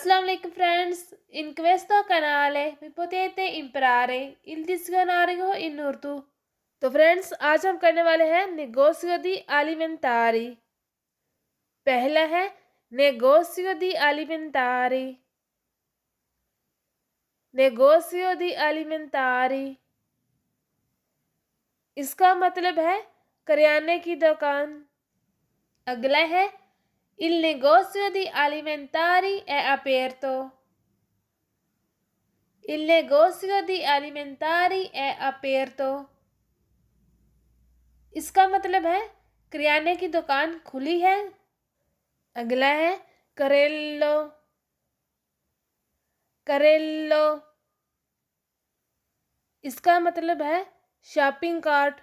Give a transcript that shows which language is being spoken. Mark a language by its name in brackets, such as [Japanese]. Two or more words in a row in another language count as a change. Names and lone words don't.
[Italian] Assalamualaikum friends, in questo canale vi potete imparare il dizionario in उर्दू। [Hindi] तो फ्रेंड्स आज हम करने वाले हैं [Italian] negozio di alimentari. [Hindi] पहला है [Italian] negozio di alimentari. negozio di alimentari [Hindi] इसका मतलब है करियाने की दुकान। अगला है [Italian] Il negozio di alimentari è aperto। Il negozio di alimentari è aperto [Hindi] इसका मतलब है किराने की दुकान खुली है। अगला है करेलो। करेलो इसका मतलब है शॉपिंग कार्ट।